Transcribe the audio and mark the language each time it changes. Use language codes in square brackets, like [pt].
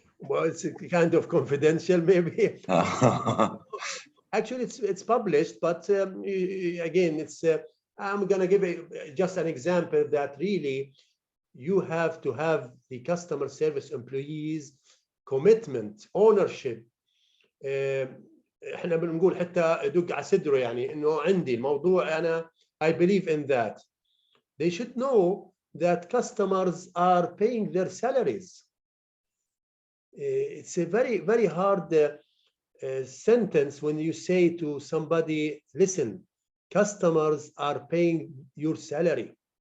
[en] Well, it's kind of confidential, maybe. Actually, it's published, but again, it's. I'm gonna give just an example that really you have to have the customer service employees commitment, ownership. [ar] احنا بنقول حتى ادق على صدره يعني انه عندي الموضوع انا [en] I believe in that. They should know that customers are paying their salaries. It's a very, very hard sentence when you say to somebody, listen, customers are paying your salary.